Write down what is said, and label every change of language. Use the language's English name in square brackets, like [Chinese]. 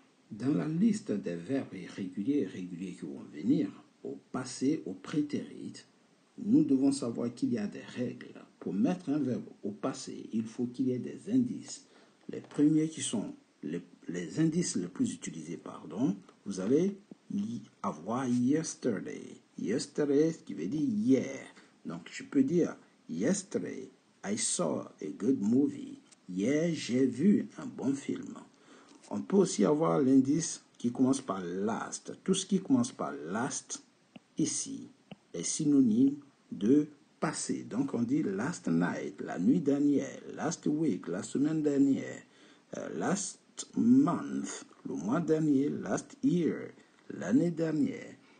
[French] Dans la liste des verbes irréguliers et réguliers qui vont venir, au passé, au prétérit, nous devons savoir qu'il y a des règles. Pour mettre un verbe au passé, il faut qu'il y ait des indices. Les premiers qui sont les indices les plus utilisés, vous allez avoir yesterday. Yesterday, qui veut dire hier. Donc, je peux dire [English] Yesterday, I saw a good movie. [French] Hier, j'ai vu un bon film. On peut aussi avoir l'indice qui commence par last. Tout ce qui commence par last, ici, est synonyme de passé. Donc, on dit last night, la nuit dernière, last week, la semaine dernière, last month, le mois dernier, last year, l'année dernière.